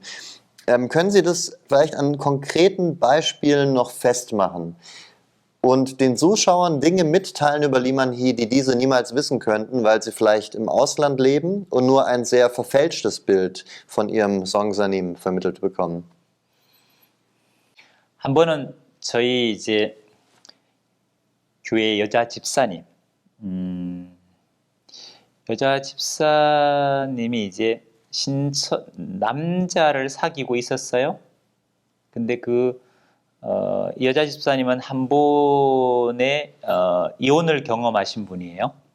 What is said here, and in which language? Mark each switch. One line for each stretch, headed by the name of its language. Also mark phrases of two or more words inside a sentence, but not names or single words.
German: Können Sie das vielleicht an konkreten Beispielen noch festmachen? Und den Zuschauern Dinge mitteilen über Lee Man-hee, die diese niemals wissen könnten, weil sie vielleicht im Ausland leben und nur ein sehr verfälschtes Bild von ihrem Song Sanim vermittelt bekommen.
Korean: 한 번은 저희 이제 교회 여자 집사님이 이제 남자를 사귀고 있었어요. 근데 여자 집사님은 한 번에 이혼을 경험하신 분이에요.